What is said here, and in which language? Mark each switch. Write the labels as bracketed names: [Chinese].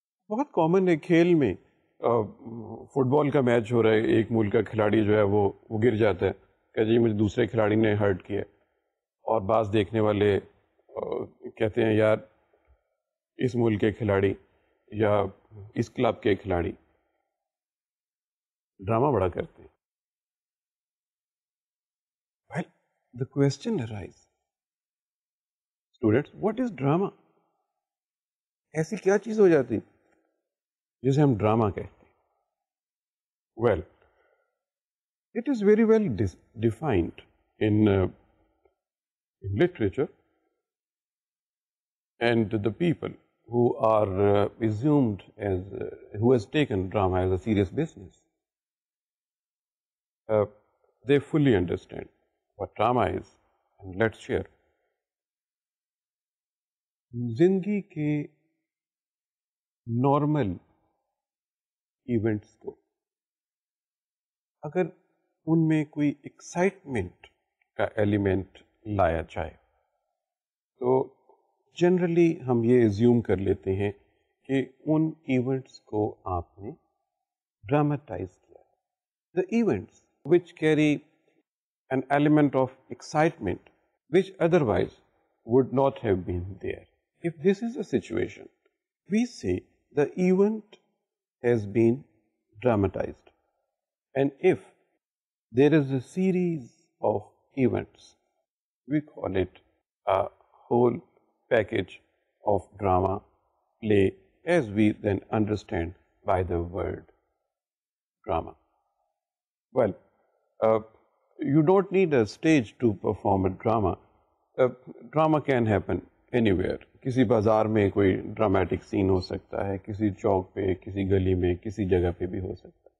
[Urdu] بہت کامن ہے کھیل میں, فٹ بال کا میچ ہو رہا ہے, ایک ملک کا کھلاڑی جو ہے وہ گر جاتا ہے کہ جی مجھے دوسرے کھلاڑی نے ہرٹ کیا, اور بعض دیکھنے والے کہتے ہیں یار اس ملک کے کھلاڑی یا اس کلب کے کھلاڑی ڈرامہ بڑا کرتے ہیں. [English] Well, the question arises, students, what is drama? [Urdu] ایسی کیا چیز ہو جاتی جسے ہم ڈرامہ کہتے ہیں؟ [English] Well, it is very well defined in literature, and the people who are assumed as who has taken drama as a serious business, they fully understand what drama is. And let's share. [Urdu] زندگی کے normal events کو اگر ان میں کوئی excitement کا element لایا جائے تو جنرلی ہم یہ ایزیوم کر لیتے ہیں کہ ان ایونٹس کو آپ نے ڈراماٹائز کیا. [English] The events which carry an element of excitement which otherwise would not have been there. If this is a situation, we say the event has been dramatized. And if there is a series of events, we call it a whole package of drama play, as we then understand by the word drama. Well, you don't need a stage to perform a drama. Drama can happen anywhere. [Urdu] کسی بازار میں کوئی dramatic سین ہو سکتا ہے, کسی چوک پہ, کسی گلی میں, کسی جگہ پہ بھی ہو سکتا ہے.